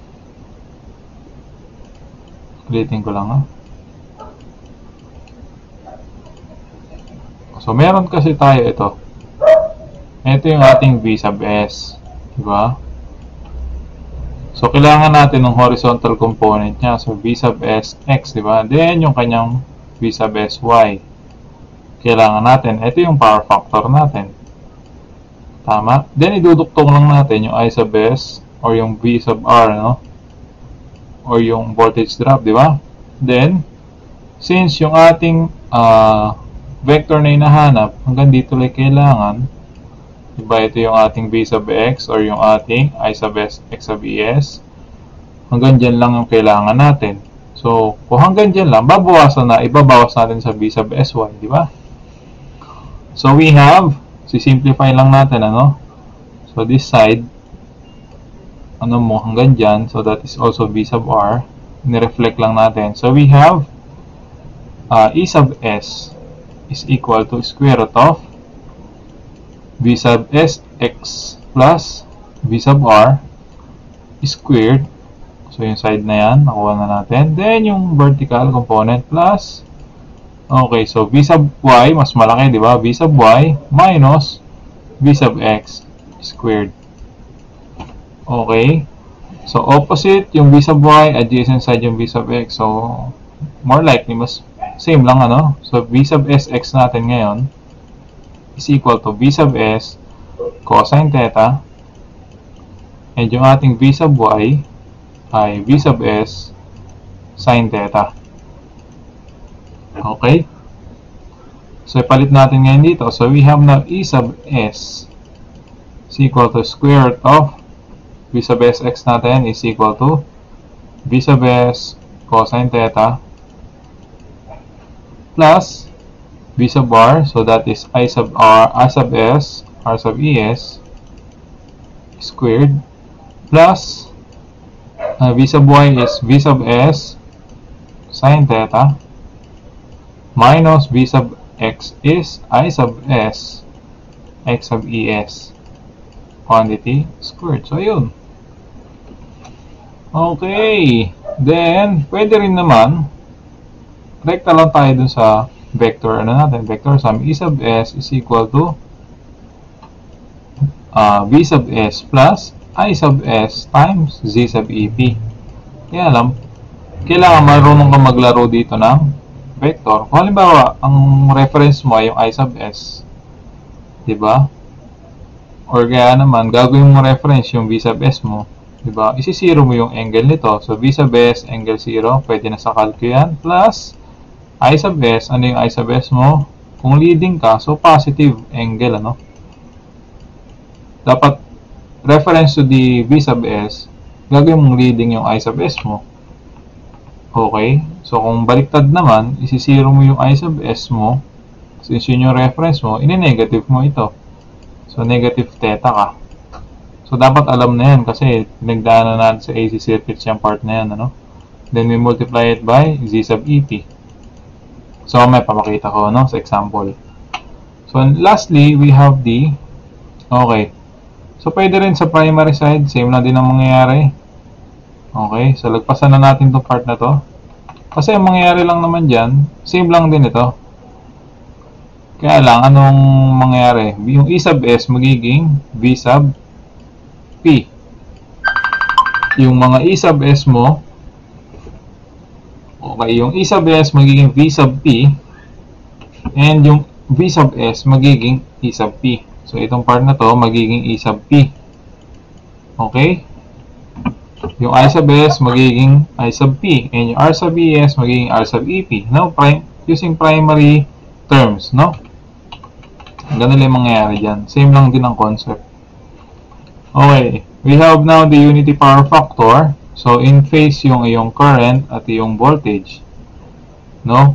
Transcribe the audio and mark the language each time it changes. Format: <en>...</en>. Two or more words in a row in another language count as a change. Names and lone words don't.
<tl>Ulitin ko lang, ha. So, meron kasi tayo ito. Ito yung ating V sub S. Diba? So, kailangan natin ng horizontal component niya. So, v sub s x, di ba? Then, yung kanyang v sub s y. Kailangan natin. Ito yung power factor natin. Tama? Then, iduduktong lang natin yung I sub s or yung v sub r, no? Or yung</tl> <en>voltage drop,</en> <tl>di ba? Then, since yung ating vector na hinahanap, hanggang dito lang kailangan, diba, ito yung ating v sub x or yung ating I sub s, x sub es. Hanggang dyan lang yung kailangan natin. So, kung hanggang dyan lang, ibabawas natin sa v sub sy, di ba?</tl> <en>So, we have,</en> <tl>simplify lang natin, ano?</tl> <en>So, this side,</en> <tl>hanggang dyan.</tl> <en>So, that is also v sub r.</en> <tl>Nireflect lang natin.</tl> <en>So, we have E sub s is equal to square root of v sub s x plus v sub r squared.</en> <tl>So, yung side na yan, nakuha na natin. Then, yung</tl> <en>vertical component plus,</en> <tl>okay, so v sub y, mas malaki, di ba?</tl> <en>V sub y minus v sub x squared.</en> <tl>Okay. So, opposite yung v sub y,</tl> <en>adjacent side</en> <tl>yung v sub x.</tl> <en>So, more likely,</en> <tl>mas same lang, ano? So, v sub sx natin ngayon</tl> <en>is equal to v sub s cosine theta,</en> <tl>and yung ating v sub y ay v sub s</tl> <en>sine theta.</en> <tl>Okay? So, ipalit natin ngayon dito.</tl> <en>So, we have now E sub s is equal to square root of v sub sx natin is equal to v sub s cosine theta plus v sub r, so that is I sub r, I sub s, r sub es squared plus v sub y is v sub s sine theta minus v sub x is I sub s x sub es quantity squared. So,</en> <tl>yun. Okay. Then, pwede rin naman rekta lang tayo dun sa vector,</tl> <en>vector sum E sub s is equal to v sub s plus I sub s times z sub ep.</en> <tl>Kaya alam, kailangan marunong ka maglaro dito ng vector. Kung halimbawa, ang reference mo ay yung I sub s, diba? Or kaya naman, gagawin mo reference yung v sub s mo, diba? Isi-zero mo yung angle nito. So, v sub s, angle 0, pwede na sa calcu yan, plus I sub s, ano yung I sub s mo? Kung leading ka, so positive angle, ano? Dapat,</tl> <en>reference to the v sub s,</en> <tl>gagawin mong leading yung I sub s mo. Okay? So, kung baliktad naman, isi-zero mo yung I sub s mo, since yun yung reference mo, ini-negative mo ito. So, negative theta ka. So, dapat alam na yan kasi pinagdaanan natin sa</tl> <en>AC circuits</en> <tl>yung part na yan, ano?</tl> <en>Then, we multiply it by z sub ep.</en> <tl>So, may papakita ko, no, sa example.</tl> <en>So, lastly, we have the, okay.</en> <tl>So, pwede rin sa</tl> <en>primary side,</en> <tl>same lang din ang mangyayari. Okay, so, lagpasan na natin itong part na to. Kasi ang mangyayari lang naman dyan, same lang din ito. Kaya lang, anong mangyayari? Yung E sub s magiging V sub P. Yung mga E sub s mo, okay, yung E sub s magiging V sub P, and yung V sub s magiging E sub P. So, itong part na to magiging E sub P. Okay? Yung I sub s magiging I sub P, and yung R sub es magiging R sub EP.</tl> <en>Now, using primary terms, no?</en> <tl>Ganun lang yung mangyayari dyan. Same lang din ang concept. Okay.</tl> <en>We have now the unity power factor.</en> <tl>So,</tl> <en>in phase</en> <tl>yung iyong current at yung voltage. No?</tl>